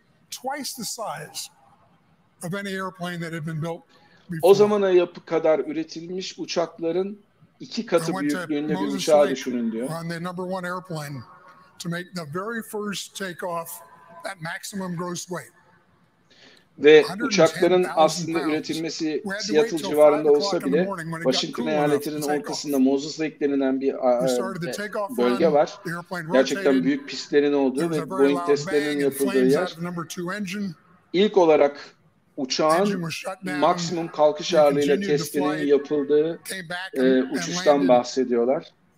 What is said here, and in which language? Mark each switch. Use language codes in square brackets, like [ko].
[en] Twice the size of any airplane that had been built before. [tr] O zamana kadar üretilmiş uçakların 2 katı büyüklüğünde bir uçağı düşünün diyor. [en] On the number one airplane to make the very first takeoff at maximum gross weight. [tr] Ve uçakların aslında üretilmesi Seattle civarında olsa bile Washington eyaletinin ortasında Moses Lake denilen bir bölge var. Gerçekten büyük pistlerin olduğu ve Boeing testlerinin yapıldığı yer. İlk olarak uçağın maksimum kalkış ağırlığıyla testlerinin yapıldığı uçuştan bahsediyorlar.